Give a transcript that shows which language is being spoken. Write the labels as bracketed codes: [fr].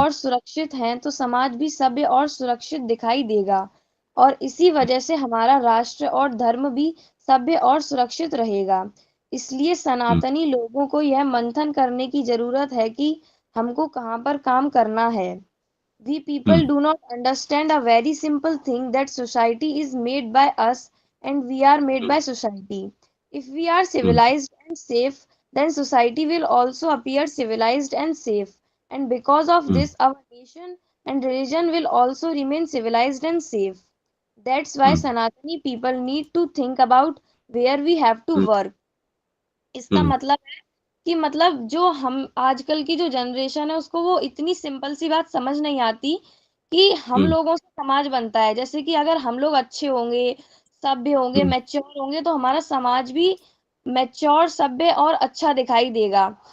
[hi] और सुरक्षित हैं तो समाज भी सभ्य और सुरक्षित दिखाई देगा, और इसी वजह से हमारा राष्ट्र और धर्म भी सभ्य और सुरक्षित रहेगा। इसलिए हम्म। सनातनी लोगों को यह मंथन करने की जरूरत है कि हमको कहाँ पर काम करना है। [en] We hmm. people do not understand a very simple thing, that society is made by us and we are made by society. If we are hmm. civilized and safe, then society will also appear civilized and safe. And because of hmm. this, our nation and religion will also remain civilized and safe. That's why hmm. Sanatani people need to think about where we have to hmm. work. [hi] इसका हम्म। मतलब कि मतलब जो हम आजकल की जो generation है उसको वो इतनी सिंपल सी बात समझ नहीं आती कि हम हम्म। लोगों से समाज बनता है। जैसे कि अगर हम लोग अच्छे होंगे, सभ्य होंगे, हम्म। मैच्योर होंगे तो हमारा समाज भी मैच्योर, सभ्य और अच्छा दिखाई देगा।